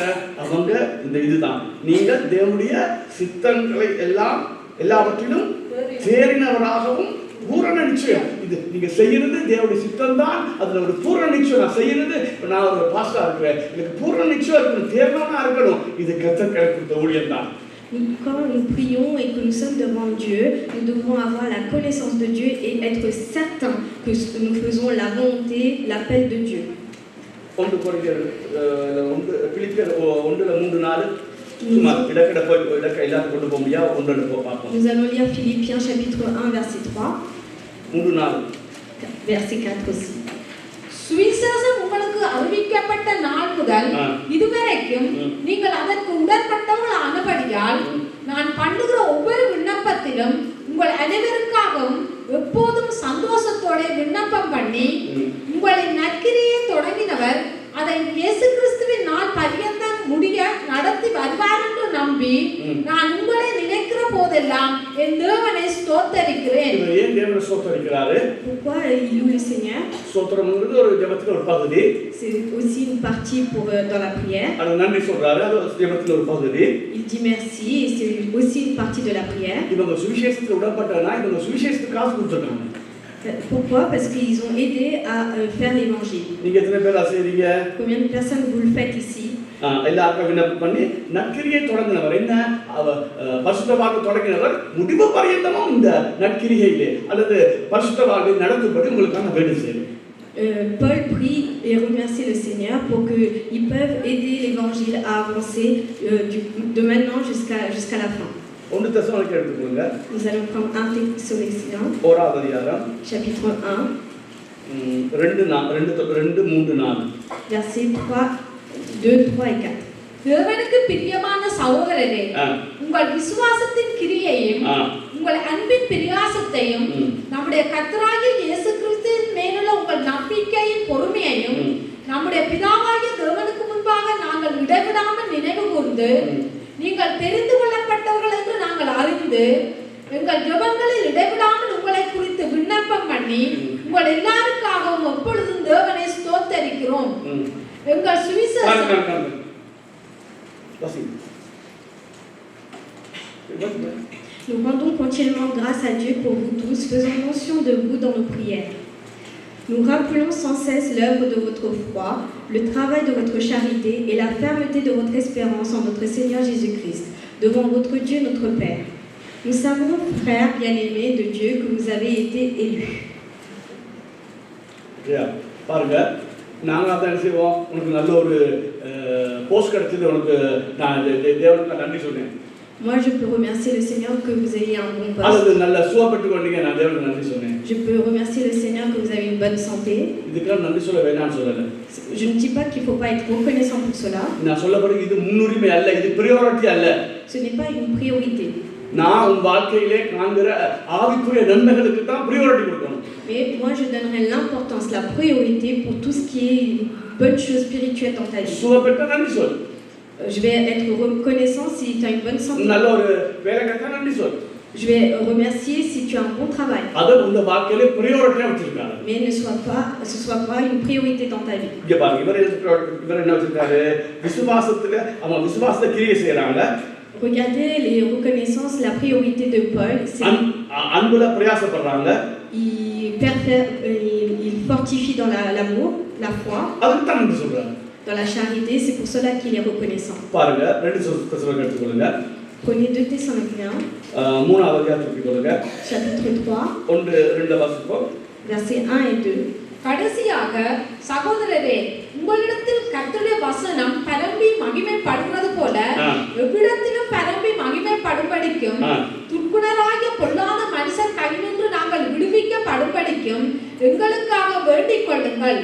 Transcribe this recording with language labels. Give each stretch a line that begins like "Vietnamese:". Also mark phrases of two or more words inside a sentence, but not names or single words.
Tamil: அவங்க இந்த இதுதான், நீங்கள் தேவனுடைய சித்தங்களை எல்லாவற்றிலும் தேறினவராகவும் பூரண நிச்சயம். இது நீங்க செய்யறது தேவனுடைய சித்தம் தான், அதுல ஒரு பூரண நிச்சயம். நான் செய்யறது, நான் ஒரு பாஸ்டா இருக்கிறேன், எனக்கு பூரண நிச்சயம் இருக்கணும், தேர்வனா இருக்கணும். இது கர்த்தர் கொடுத்த ஊழியம் தான்.
French: Quand nous prions et que nous sommes devant Dieu, nous devons avoir la connaissance de Dieu et être certains que nous faisons la volonté, l'appel de Dieu. Nous allons lire Philippiens chapitre 1 verset 3. Verset 4 aussi.
Tamil: சுவிசேஷம் உங்களுக்கு அறிவிக்கப்பட்ட நாள் முதல் இதுவரைக்கும் நீங்கள் அதற்கு உடன்பட்டவர்கள் ஆனபடியால் நான் பண்ணுகிற ஒவ்வொரு விண்ணப்பத்திலும் உங்கள் அனைவருக்காகவும் எப்போதும் சந்தோஷத்தோட விண்ணப்பம் பண்ணி உங்களின் நற்கிரியை தொடங்கினவர் அதை இயேசு கிறிஸ்துவின் நாள் பரியந்தம் முடிய நடத்தி வருவார் என்று நம்பி நான் உங்களை நினைக்கிற போதெல்லாம் என் தேவனை ஸ்தோத்தரிக்கிறேன். ஏன் தேவனை ஸ்தோத்தரிக்கிறாரு?
French: Pourquoi il loue le Seigneur?
Tamil: ஸ்தோத்திரம்ங்கிறது ஒரு ஜெபத்துல ஒரு பகுதி.
French: C'est aussi une partie pour dans la prière.
Tamil: அது நன்றி சொல்றாரு, அது ஜெபத்துல ஒரு பகுதி.
French: Il dit merci et c'est aussi une partie de la prière.
Tamil: இவங்க சுவிசேஷத்துல உடன்பட்டனா இவங்க சுவிசேஷத்துக்கு காசு கொடுத்துட்டாங்க.
French: Pourquoi? Parce qu'ils ont aidé à faire l'évangile.
Tamil: நீங்க எத்தனை பேர் ஆசீர்வதிங்க?
French: Combien de personnes vous le faites ici?
Tamil: எல்லாருக்கும் விண்ணப்பம் பண்ணி நற்கிரியை தொடங்கினவர் என்ன பரிசுத்த வாழ்க்கை தொடங்கினவர் முடிவு பரியந்தமும் இந்த நற்கிரியிலே அல்லது பரிசுத்த வாழ்க்கை நடத்தும்படி உங்களுக்கான வேண்டுதல் செய்யணும்.
French: Paul prie et remercie le Seigneur pour qu'ils peuvent aider l'évangile à avancer de maintenant jusqu'à la fin. Nous allons prendre 1 Thessaloniciens, chapitre 1, versets 2, 3 et 4.
Tamil: தேவனுக்கு பிரியமான சகோதரரே, உங்கள் விசுவாசத்தின் கிரியையும் உங்கள் அன்பின் பிரயாசத்தையும் நம்முடைய கர்த்தராகிய இயேசு கிறிஸ்துவின் மேலுள்ள உங்கள் நம்பிக்கையின் பொறுமையையும் நம்முடைய பிதாவாகிய தேவனுக்கு முன்பாக நாங்கள் இடைவிடாமல் நினைவு கூர்ந்து நீங்கள் தெரிந்து கொள்ளப்பட்டவர்கள் என்று நாங்கள் அறிந்து எங்கள் ஜெபங்களில் இடைவிடாமல் உங்களை குறித்து விண்ணப்பம் பண்ணி உங்கள் எல்லாருக்காகவும் எப்பொழுதும் தேவனை ஸ்தோத்தரிக்கிறோம். எங்கள் சுவிசேஷம்
French: Nous rendons continuellement grâce à Dieu pour vous tous, faisons mention de vous dans nos prières. Nous rappelons sans cesse l'œuvre de votre foi, le travail de votre charité et la fermeté de votre espérance en notre Seigneur Jésus-Christ, devant votre Dieu notre Père. Nous savons, frères bien-aimés de Dieu, que vous avez été élus.
Tamil: நாங்கள் அதை என்ன செய்வோம், உனக்கு நல்ல ஒரு போஸ்ட் கிடைச்சது, உனக்கு நான் தேவனுக்கு நன்றி சொல்றேன்.
French: Moi, je peux remercier le Seigneur que vous ayez un bon poste.
Tamil: அல்லது நல்ல சுகப்பட்டு கொண்டீங்க, நான் தேவனுக்கு நன்றி சொன்னேன்.
French: Je peux remercier le Seigneur que vous avez une bonne santé.
Tamil: இதுக்கெல்லாம் நன்றி சொல்ல வேண்டாம்னு சொல்லல.
French: Je ne dis pas qu'il ne faut pas être reconnaissant pour cela.
Tamil: நான் சொல்லப்படுறது இது முன்னுரிமை அல்ல, இது பிரியாரிட்டி அல்ல.
French: Ce n'est pas une priorité.
Tamil: நான் உன் வாழ்க்கையிலே காண்கிற ஆவிக்குரிய நன்மைகளுக்கு தான் பிரியாரிட்டி கொடுக்கணும்.
French: Mais moi, je donnerai l'importance, la priorité pour tout ce qui est une bonne chose spirituelle dans ta vie.
Tamil: சுகப்பட்ட நன்றி சொல்.
French: Je vais être reconnaissant si tu as une bonne santé.
Tamil: நல்ல ஒரு வேலை கிடைச்சா நன்றி சொல்.
French: Je vais remercier si tu as un bon travail.
Tamil: அது உங்க வாழ்க்கையிலே பிரியாரிட்டியா வச்சிருக்காங்க.
French: Mais ce soit pas une priorité dans ta vie.
Tamil: இங்க பாருங்க, இவர் என்ன வச்சிருக்காரு? விசுவாசத்துல அவன் விசுவாசத்தை கிரியை செய்யறாங்க.
French: Regardez les reconnaissances, la priorité de Paul, c'est
Tamil: அன்புல பிரயாசப்படுறாங்க.
French: il fortifie dans l'amour, la foi,
Tamil: அதுக்கு தான் நன்றி சொல்றாங்க.
French: dans la charité, c'est pour cela qu'il est reconnaissant.
Tamil: பாருங்க, 2 தெசலோனிக்கேயர் எடுத்துக்கொள்ளுங்க.
French: Prenez 2 Thessaloniciens,
Tamil: 3வது அதிகாரத்தை எடுத்துக்கொள்ளுங்க.
French: chapitre 3,
Tamil: 1-2 வாசிப்போம்.
French: versets 1 et 2.
Tamil: கடைசியாக சகோதரரே, உங்களிடத்தில் கர்த்தருடைய வசனம் பரம்பி மகிமைப்படுகிறது போல எவ்விடத்திலும் பரம்பி மகிமைப்படும்படிக்கும் துர்க்குணராகிய பொல்லாத மனுஷர் கையினின்று நாங்கள் விடுவிக்கப்படும்படிக்கும் எங்களுக்காக வேண்டிக் கொள்ளுங்கள்.